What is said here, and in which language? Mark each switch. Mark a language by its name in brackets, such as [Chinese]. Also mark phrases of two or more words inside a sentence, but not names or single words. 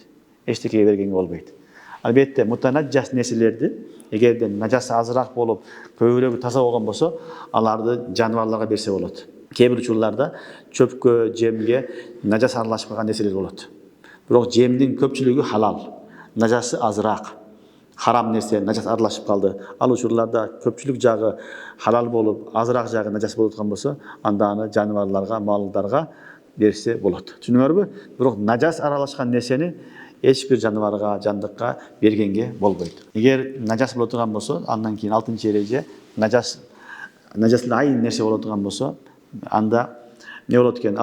[Kyrgyz] Эчтекеге бергенге болбойт. Албетте, мутанajjas нерселерди эгерде najасы азыраак болуп, көбүрөөгү таза болгон болсо, аларды жаныбарларга берсе болот. Кээ бир учурларда чөпкө, жемге najас аралашып калган нерселер болот. Бирок жемдин көпчүлүгү халал. [Kazakh] najası azıрақ. Haram нәрсе, najас аралашып қалды. [Kyrgyz] Ал учурларда көпчүлүк жагы халал болуп, азыраак жагы najас болуп аткан болсо, анда аны жаныбарларга, малдарга берсе болот. Түшүндүңөрбү? Бирок najас аралашкан нерсени эч бир жаныбарга, жандыкка бергенге болбойт. Эгер najас боло турган болсо, андан кийин 6-чы эреже najaslı айын нерсе боло турган болсо, анда не болот экен?